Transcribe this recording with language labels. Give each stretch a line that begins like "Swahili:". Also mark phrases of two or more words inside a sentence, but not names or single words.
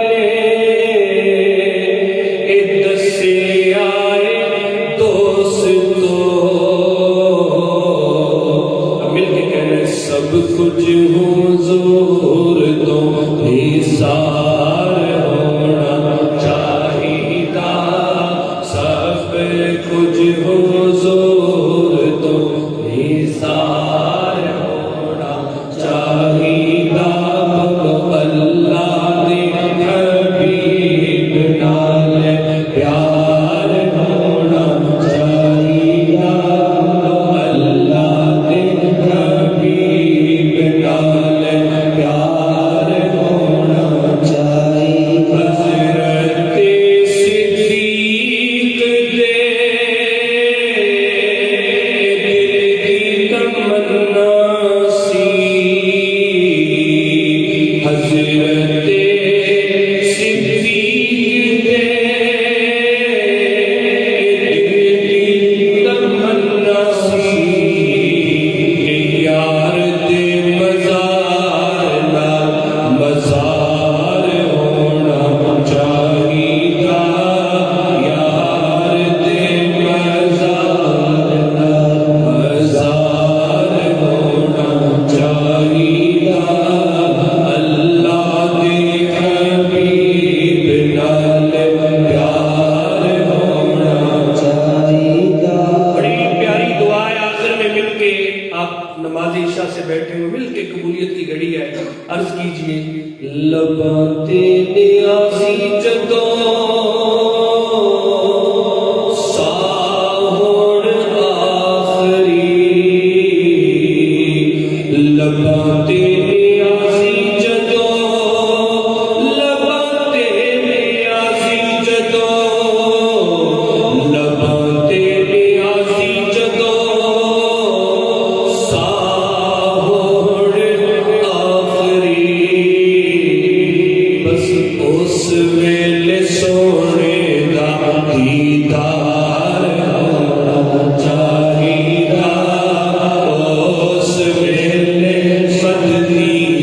Punjabi: نے دسیا دوست کو، مل کے کہنے سب کچھ حضور تو نثار ہونا چاہیدا، سب کچھ حضور تو نثار ہونا چاہیدا، اللہ دے حبیب نال پیار ہونا چاہیدا، اللہ دے حبیب نال پیار ہونا چاہیدا۔ حضرت صدیق دے دل کی تمنا سی، حضرت صدیق دے دل کی تمنا سی، کہ یار دے مزار نال مزار ہونا چاہیدا، یار دے مزار نال مزار ہونا چاہیدا، اللہ دے حبیب نال پیار ہونا چاہیدا۔
Urdu: بڑی پیاری دعا ہے، آخر میں مل کے آپ نماز عشاء سے بیٹھے ہوئے مل کے قبولیت کی گھڑی ہے، عرض کیجئے
Punjabi: لباں تے نیازی جدوں ساہون آخری، لباں تے نیازی جدوں، لباں تے نیازی جدوں، لباں تے نیازی جدوں ساہون آخری، بس اس ویلے سونے دا دیدار ہونا چاہیدا، اس ویلے مدنی